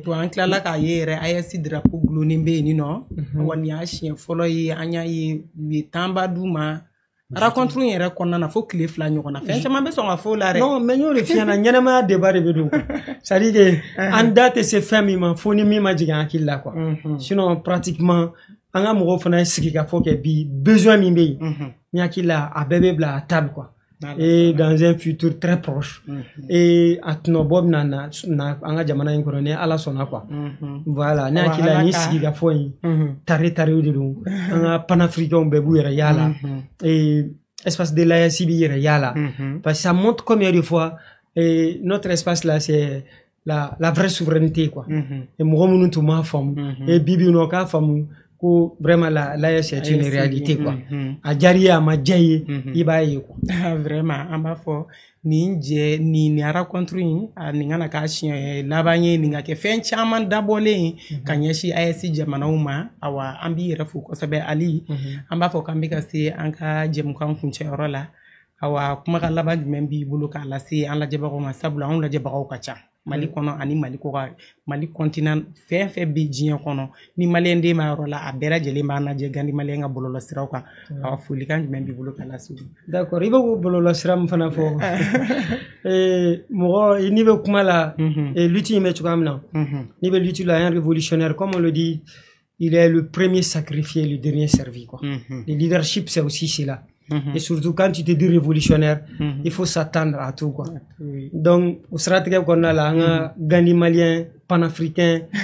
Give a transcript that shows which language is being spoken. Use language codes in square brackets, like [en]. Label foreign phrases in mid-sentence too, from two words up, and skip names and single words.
[bm] to an tilala k'a ye yɛrɛ AES drapeau gulonnen bɛ yen nɔ wa nin y'a siɲɛ fɔlɔ ye an y'a ye u ye tanba d'u ma rencontre yɛrɛ kɔnɔna na fo tile 2 ɲɔgɔn na fɛn caman bɛ sɔn ka fɔ la dɛ [fr] non mais [bm] n y'o de f'i ɲɛna ɲɛnɛmaya débat de bɛ don [fr] quoi c'est à dire que [bm] an da tɛ se fɛn min ma fo ni min ma jigin hakili la quoi sinon pratiquement an ka mɔgɔw fana sigi ka fɔ kɛ bi besoin min bɛ yen ni hakili la a bɛɛ bɛ bila [fr] à table quoi et dans un futur très proche [bm] et a tɛnɛ bɔ bɛna na an ka jamana in kɔnɔ ni ala sɔnna quoi voilà ni hakili la ni sigi ka fɔ yen tare de don an ka panafricains bɛɛ b'u yɛrɛ yala [fr] et espace de l'AES [bm] b'i yɛrɛ yala [fr] parce que ça montre combien de fois notre espace là c'est la vraie souveraineté quoi et [bm] mɔgɔ minnu tun m'a faamu et bibi nɔ k'a faamu ko [fr] vraiment l'AES est une réalité quoi [bm] a diyara i ye a ma diya i ye i b'a ye quoi vraiment an b'a fɔ nin rencontre in nin kana k'a siɲɛ laban ye nin ka kɛ fɛn caman dabɔlen ka ɲɛsin AES jamanaw ma awa an b'i yɛrɛ fo kosɛbɛ Ali an b'a fɔ k'an bɛ ka se an ka jɛmukan kuncɛyɔrɔ la awa kumakan laban jumɛn b'i bolo k'a lase an lajɛbagaw ma sabula an lajɛbagaw ka ca Mali kɔnɔ ani Mali kɔkan Mali continent fɛn fɛn bɛ diɲɛ kɔnɔ ni maliyɛn den b'a yɔrɔ la a bɛɛ lajɛlen b'a lajɛ Gandi maliyɛn ka bɔlɔlɔsiraw kan awa folikan jumɛn b'i bolo k'a lase [fr] d'accord [bm] i bɛ k'o bɔlɔlɔsira min fana fɔ mɔgɔ n'i bɛ kuma la lutte in bɛ cogoya min na n'i bɛ lutte la [fr] un révolutionnaire comme on le dit il est le premier sacrifié le dernier servi quoi le leadership c'est aussi cela et surtout quand tu te dis révolutionnaire il faut s'attendre à tout quoi donc au stratégie qu'on a là un Gandi malien panafricain